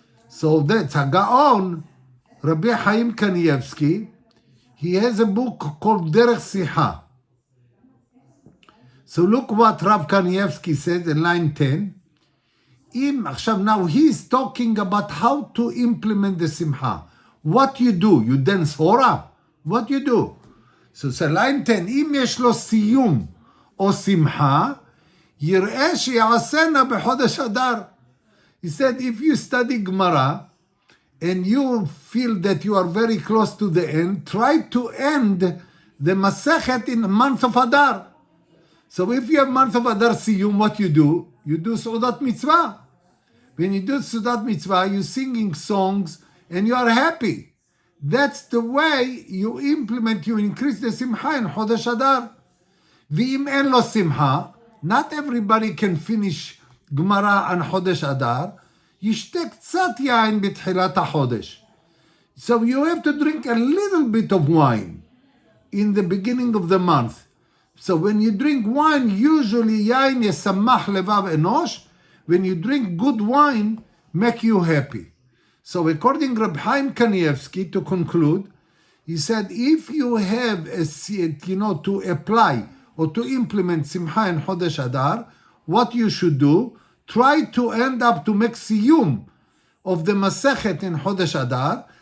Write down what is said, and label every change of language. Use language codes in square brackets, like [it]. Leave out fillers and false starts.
[en] So that's Hagaon, Rabbi Chaim Kanievsky. He has a book called Derech Sicha. So look what Rav Kanievsky said in line 10. Now he's talking about how to implement the Simcha. What you do? You dance hora? What you do? So line 10, [he] אם יש לו סיום או שמחה, יראה שיעשנה בחודש אדר. [en] He said, if you study Gemara and you feel that you are very close to the end, try to end the Masechet in the month of Adar. So if you have month of Adar Siyum, what you do? You do Sudat Mitzvah. When you do Sudat Mitzvah, you're singing songs and you are happy. That's the way you implement, you increase the Simcha in Chodesh Adar. V'im en lo Simcha, not everybody can finish Gemara on Chodesh Adar. [he] ישתה קצת יין בתחילת החודש. [en] So you have to drink a little bit of wine in the beginning of the month. So when you drink wine, usually [he] יין ישמח לבב אנוש. [en] When you drink good wine, make you happy. So according to Reb Chaim Kanievsky, to conclude, he said, if you have to apply or to implement Simcha in Chodesh Adar, what you should do, try to end up to make siyum of the Masechet in Chodesh Adar.